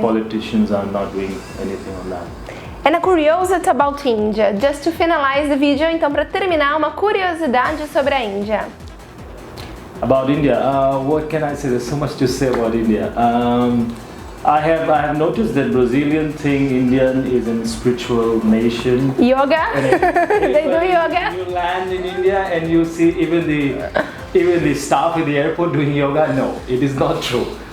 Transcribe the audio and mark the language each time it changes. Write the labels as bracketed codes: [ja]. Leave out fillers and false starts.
[en] Politicians are not doing anything on that. And a curiosity about India. Just to finalize the video, [pt] então para terminar, uma curiosidade sobre a Índia. [en] About India, what can I say? There's so much to say about India. I have noticed that Brazilian thing, Indian is a spiritual nation. Yoga? They do yoga? You land in India and you see even the staff in the airport doing yoga. No, it is not true.